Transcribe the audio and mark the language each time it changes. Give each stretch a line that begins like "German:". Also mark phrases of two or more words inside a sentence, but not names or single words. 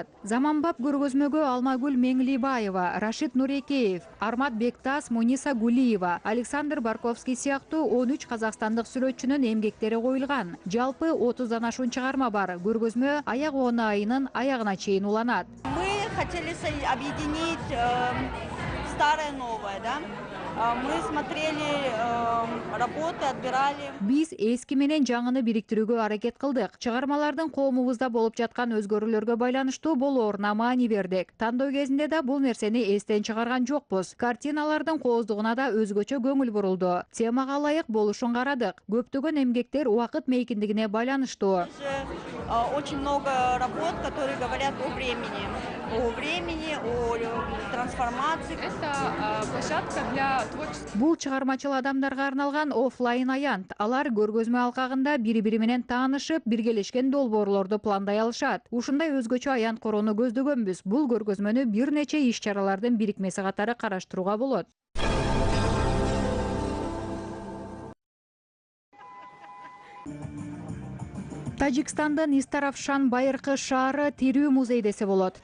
Kyrgyz: Заманбап көргөзмөгө Алмагүл Меңлибаева, Рашид Нурекеев, Армат Бектас, Муниса Гулиева, Александр Барковский сыяктуу 13 казакстандык сүрөтчүнүн эмгектери коюлган. Жалпы 30дан ашуун чыгарма бар. Көргөзмө аяк-оона айынын аягына чейин уланат.
Russian: Мы хотели объединить старое и новое, да? Мы смотрели работы, отбирали.
Kyrgyz: Биз эски менен жаңыны бириктирүүгө аракет кылдык. Чыгармалардын коомубузда болуп жаткан өзгөрүүлөргө байланыштуу болооруна маани бердик. Тандоо кезинде да бул нерсени эстен чыгарган жокпуз. Картиналардын кооздугуна да өзгөчө көңүл бурулду. Темага ылайык болушун карадык. Көптөгөн эмгектер убакыт мейкиндигине байланыштуу.
Russian: Очень много работ, которые говорят о времени, о трансформации. Это площадка для
Kyrgyz: Бул чыгармачыл адамдарга арналган офлайн аянт. Алар көргөзмө алкагында бири-бири менен таанышып, биргелешкен долбоорлорду пландай алышат. Ушундай өзгөчө аянт короону көздөгөнбүз. Бул көргөзмөнү бир нече иш-чаралардын бирикмеси катары караштырууга болот. Тажикстандын Истаравшан байыркы шаары тирүү музей десе болот.